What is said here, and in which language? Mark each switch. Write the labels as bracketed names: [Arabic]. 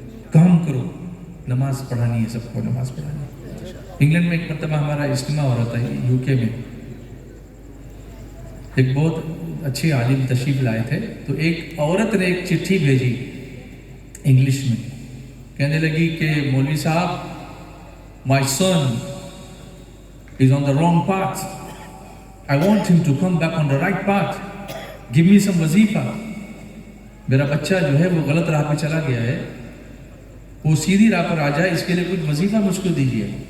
[Urdu] کام کرو, نماز پڑھانی ہے, سب کو نماز پڑھانی ہے. انگلینڈ میں ایک مرتبہ ہمارا اجتماع ہو رہا تھا, یو کے میں. ایک بہت اچھے عالم تشریف لائے تھے، تو ایک عورت نے ایک چٹھی بھیجی انگلش میں، کہنے لگی کہ مولوی صاحب [English] my son is on the wrong path. I want him to come back on the right path. Give me some وظیفہ. [Urdu] میرا بچہ جو ہے وہ غلط راہ پہ چلا گیا ہے، وہ سیدھی راہ پر آ جائے، اس کے لیے کچھ وظیفہ مجھ کو دیجیے.